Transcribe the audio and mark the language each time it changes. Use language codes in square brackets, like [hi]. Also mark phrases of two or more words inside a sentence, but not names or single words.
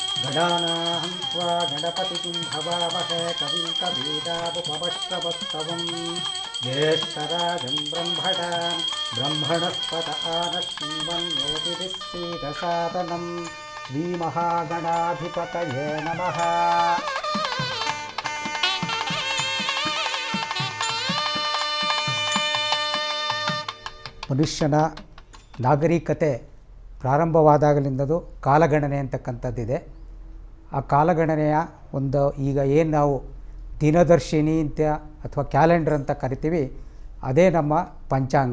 [sa] गणानाहं त्वा गणपतिं भवावहै कविं कवीनामुपमश्रवस्तवं ज्येष्ठराजं ब्रह्मणस्पत आनश्वन्नोतिभिस्सीदसादनं श्रीमहागणाधिपतये नमः. [kn] ಮನುಷ್ಯನ ನಾಗರಿಕತೆ ಪ್ರಾರಂಭವಾದಾಗಲಿಂದಲೂ ಕಾಲಗಣನೆ ಅಂತಕ್ಕಂಥದ್ದಿದೆ. ಆ ಕಾಲಗಣನೆಯ ಒಂದು ಈಗ ಏನು ನಾವು ದಿನದರ್ಶಿನಿ ಅಂತ ಅಥವಾ ಕ್ಯಾಲೆಂಡರ್ ಅಂತ ಕರಿತೀವಿ, ಅದೇ ನಮ್ಮ ಪಂಚಾಂಗ.